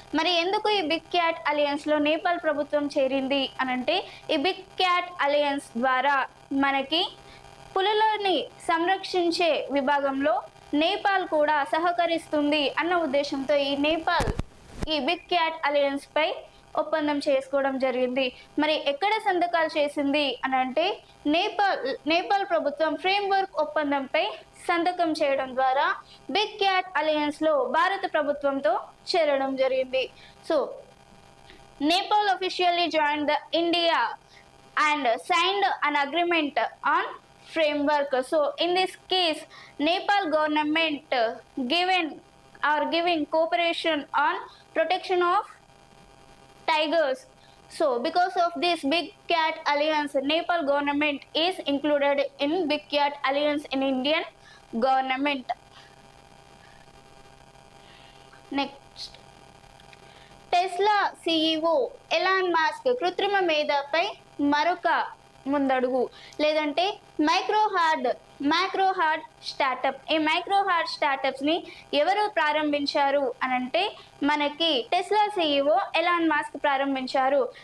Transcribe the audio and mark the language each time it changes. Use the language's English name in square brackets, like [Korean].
[Telugu] మరి ఎందుకు ఈ బిగ్ క్యాట్ అలయన్స్లో నేపాల్ ప్రభుత్వం చేరింది అనంటే ఈ బిగ్ క్యాట్ అలయన్స్ ద్వారా మనకి పులులని సంరక్షించే విభాగంలో నేపాల్ కూడా సహకరిస్తుంది అన్న ఉద్దేశంతో ఈ బిగ్ క్యాట్ అలయన్స్ పై ఒప్పందం చేసుకోవడం జరిగింది. మరి ఎక్కడ సంతకాలు చేసింది అని అంటే నేపాల్ ప్రభుత్వం ఫ్రేమ్వర్క్ ఒప్పందంపై సంతకం చేయడం ద్వారా బిగ్ క్యాట్ అలయన్స్లో భారత ప్రభుత్వంతో చేరడం జరిగింది. [English] So Nepal officially joined the India and signed an agreement on framework. So in this case Nepal government giving cooperation on protection of tigers. So because of this Big Cat Alliance, Nepal government is included in Big Cat Alliance in Indian government. Next, [Telugu] Tesla CEO Elon Musk కృత్రిమ మేధపై మరొక ముందడుగు, లేదంటే micro hard startup. ఈ micro hard స్టార్టప్స్ని ఎవరు ప్రారంభించారు అనంటే మనకి Tesla CEO Elon Musk ప్రారంభించారు.